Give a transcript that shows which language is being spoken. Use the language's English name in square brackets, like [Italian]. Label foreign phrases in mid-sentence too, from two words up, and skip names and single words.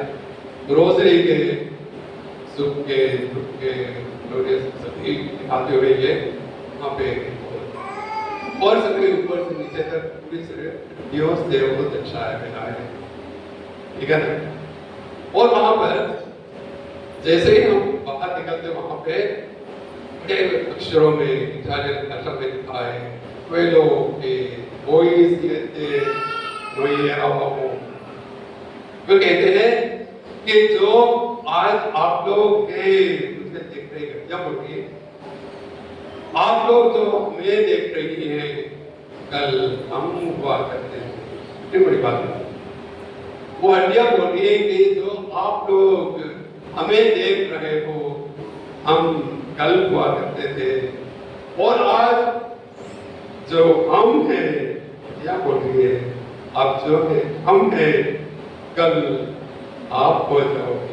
[Hindi] रोज़री के सुख के, दुख के, ग्लोरियस सभी दिखाते हुए ये वहाँ पे, और सभी ऊपर से नीचे तक पूरी हड्डियों से वो दर्शाया गया है, ठीक है ना। और वहाँ पर जैसे ही हम बाहर निकलते, वहां पे बड़े अक्षरों में इटालियन भाषा में लिखा है, [Italian] quello che voi siete noi eravamo। [Hindi] वो कहते हैं कि जो आज आप लोग मुझे देख रहे हैं, क्या बोलिए, आप लोग जो हमें देख रही हैं, कल हम हुआ करते हैं। कितनी बड़ी बात है। वो हड्डियां बोल रही है कि जो आप लोग हमें देख रहे हो, हम कल हुआ करते थे, और आज जो हम हैं, क्या बोल रही है, अब जो है हम हैं, कल आप हो जाओगे।